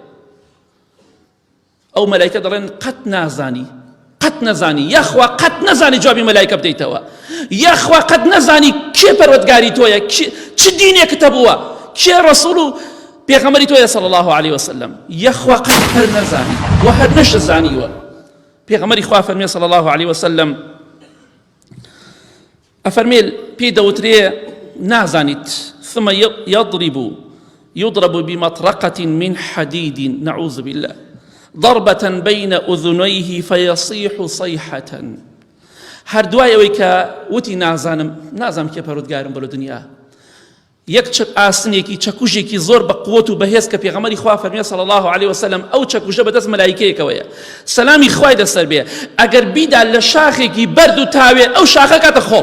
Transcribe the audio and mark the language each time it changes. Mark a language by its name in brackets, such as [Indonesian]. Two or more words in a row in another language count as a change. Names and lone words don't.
[Central Kurdish] ئەو مەلایکە دەڵێن قەت نازانی، قەت نەزانی، یەخوا قەت نەزانی جوابی مەلایکە بدەیتەوە، یەخوا قەت نەزانی کێ پەروەردگاری تۆیە، چ دینێکت هەبووە، کێ ڕەسوول و پێغەمبەری تۆیە [Arabic] صلی الله عليه وسلم، [Central Kurdish] یەخوا قەت هەر نەزانی و هەر نەشەزانیوە. پێغەمبەری خوا فەرمێ [Arabic] صلی الله عليه وسلم، [Central Kurdish] ئەفەرمێ پێی دەوترێ نازانیت، [Arabic] ثم يضرب بمطرقة من حديد نعوذ بالله ضربة بين أذنيه فيصيح صيحة. [Central Kurdish] هەر دوای ئەوەی کە وتی نازانم کێ پەروەردگارم بەلۆ دنیا، یەک ئاسنێکی چەکوژێکی زۆر بە قووەت و بەهێز کە پێغەمبەری خوا فەرمێ [Arabic] صلی الله عليه وسلم، [Central Kurdish] ئەو چەکوژە بەدەست مەلایکەیەکەوەیە، سەلامی خوای لەسەر بێ، ئەگەر بیدا لە شاخێکی بەرد و تاوێ، ئەو شاخە کاتە خۆڵ.